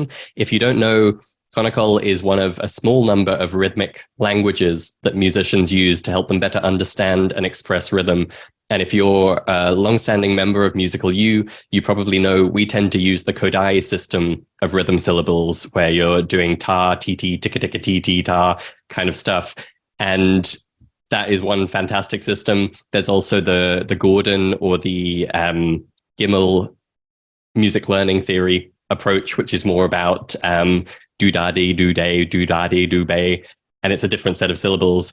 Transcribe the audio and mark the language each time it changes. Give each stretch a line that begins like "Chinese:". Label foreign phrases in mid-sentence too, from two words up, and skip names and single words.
English: If you don't know, conical is one of a small number of rhythmic languages that musicians use to help them better understand and express rhythm. And if you're a long-standing member of Musical You, you probably know we tend to use the Kodai system of rhythm syllables, where you're doing ta, ti, ti, ticka, ticka, ti, ti, ta kind of stuff. And that is one fantastic system. There's also the Gordon or the Gimel music learning theory approach, which is more about do-da-dee, do-day, do-da-dee, do-bay, and it's a different set of syllables.